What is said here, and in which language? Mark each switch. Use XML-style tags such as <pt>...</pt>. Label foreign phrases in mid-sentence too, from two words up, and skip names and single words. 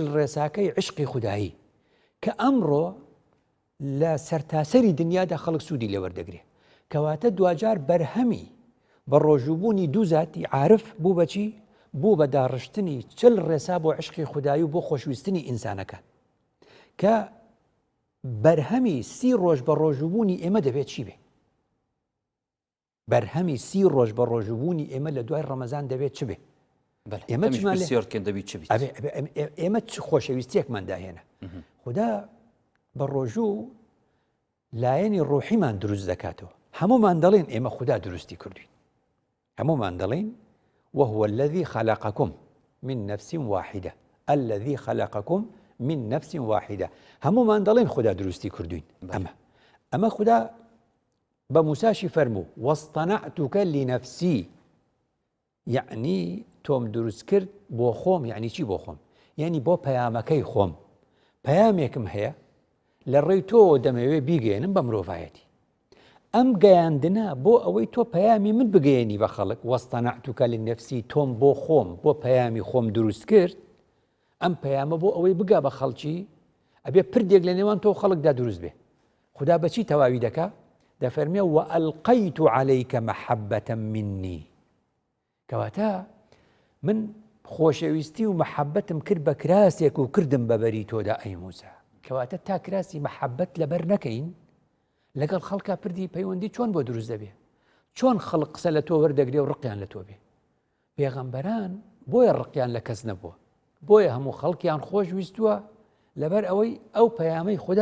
<ckb>ڕێساکەی عشقی خودایی کە ئەمڕۆ لە سەرتاسەری دنیادا خەڵک سوودی لێوەردەگرێ کەواتە دوجار بەرهەمی بە ڕۆژووبوونی دوو زاتی عارف بوو بەچی بوو بە داڕشتنی چل ڕێسا بۆ عشقی خودایی و بۆ خۆشویستنی ئینسانەکان کە بەرهەمی سی ڕۆژ بە ڕۆژووبوونی ئێمە دەبێت چی بێ بەرهەمی سی ڕۆژ بە ڕۆژووبوونی ئێمە لە دوای ڕەمەزان دەبێت چ بێ ئێمە چ خۆشەویستیەکمانداهێنە خوددا بە ڕۆژوو لایەنی ڕۆحیمان دروست دەکاتەوە هەمومان دەڵێن ئێمە خوددا دروستی کردوین هەمومان دەڵێن</ckb> <ar>وهو الذي خلقكم من نفس واحدة الذي خلقكم من نفس واحدة</ar> <ckb>هەمومان دەڵێن خوددا دروستی کردوین ئەمە خوددا بە موساشی فەرموو</ckb> <ar>واصطنعتك لنفسي</ar> <ckb>یعنی تۆم دروست کرد بۆ خۆم یعنی چی بۆ خۆم یعنی بۆ پەیامەکەی خۆم پەیامێکم هەیە لە ڕێی تۆ دەمەوێت بیگەێنم بە مرۆڤایەتی ئەم گەیاندنە بۆ ئەوەی تۆ پەیامی من بگەێنی بە خەڵک</ckb> <ar>واصطنعتك لنفسي</ar> <ckb>تۆم بۆ خۆم بۆ پەیامی خۆم دروست کرد ئەم پەیامە بۆ ئەوەی بگا بە خەڵکی ئەبێ پردێک لە نێوان تۆ خەڵکدا دروست بێ خوددا بەچی تەواوی دەکا دەفەرمێ</ckb> <ar>وألقيت عليك محبة مني</ar> <ckb>کەواتە من خۆشەویستی و محەبەتم کرد بە کراسێک و کردم بەبەری تۆدا ئەی موسا کەواتە تا کراسی محەبەت لەبەر نەکەین لەگەڵ خەڵکا پردی پەیوەندی چۆن بۆ دروست دەبێ چۆن خەڵک قسە لە تۆ وەردەگرێ و ڕقیان لە تۆ بێ پێغەمبەران بۆیە ڕقیان لە کەس نەبووە بۆیە هەموو خەڵکیان خۆش ویستووە لەبەر ئەوەی ئەو پەیامەی خوددا</ckb>